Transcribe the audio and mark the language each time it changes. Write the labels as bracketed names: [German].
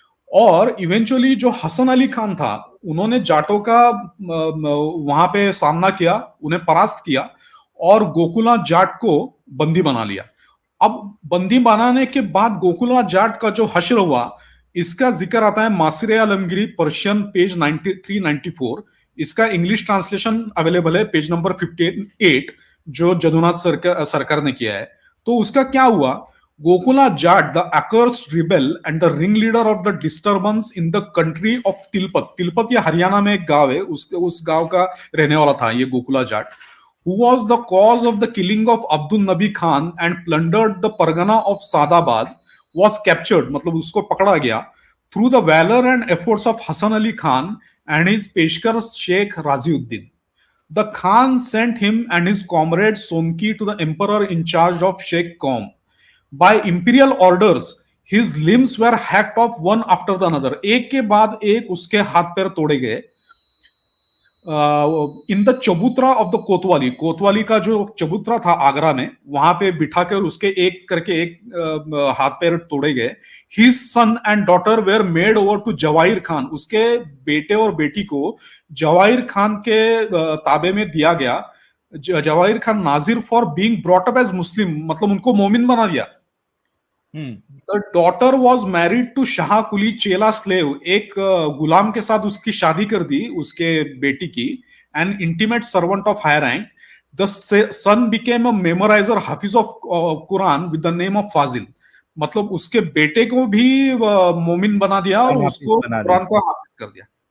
[Hindi] और इवेंचुअली जो हसन अली खान था, उन्होंने जाटों का वहां पे सामना किया, उन्हें परास्त किया और गोकुला जाट को बंदी बना लिया. अब बंदी बनाने के बाद गोकुला जाट का जो हश्र हुआ, इसका जिक्र आता है मासिर आलमगिरी पर्शियन पेज 93-94. इसका इंग्लिश ट्रांसलेशन अवेलेबल है पेज नंबर 58, जो जदुनाथ सरकार ने किया है. तो उसका क्या हुआ, [English] Gokula Jat, the accursed rebel and the ringleader of the disturbance in the country of Tilpat. [Hindi] Tilpat ये हरियाणा में एक गांव है, उस गांव का रहने वाला था ये Gokula Jat. [English] Who was the cause of the killing of Abdul Nabi Khan and plundered the Pargana of Sadabad, was captured, [Hindi] मतलब उसको पकड़ा गया [English] through the valor and efforts of Hasan Ali Khan and his Peshkar Sheikh Raziuddin. The Khan sent him and his comrade Sonki to the emperor in charge of Sheikh Qaum. By imperial orders, his limbs were hacked off one after the another. [Hindi] एक के बाद एक उसके हाथ पैर तोड़े गए. [English] in the चबूतरा of the कोतवाली, [Hindi] कोतवाली का जो चबूतरा था आगरा में, वहां पे बिठाकर उसके एक करके एक हाथ पैर तोड़े गए. [English] His son and daughter were made over to Jawahir Khan. [Hindi] उसके बेटे और बेटी को जवाहिर खान के ताबे में दिया गया. [English] Jawahir Khan Nazir for being brought up as Muslim, [Hindi] मतलब उनको मोमिन बना दिया. [English] The daughter was married to Shah Quli chela slave, [Hindi] एक गुलाम के साथ उसकी शादी कर दी उसके बेटी की, [English] an intimate servant of higher rank. The son became a memorizer, hafiz of Quran with the name of Fazil. [Hindi] मतलब उसके बेटे को भी मोमिन बना दिया और उसको कुरान को हाफिज कर दिया.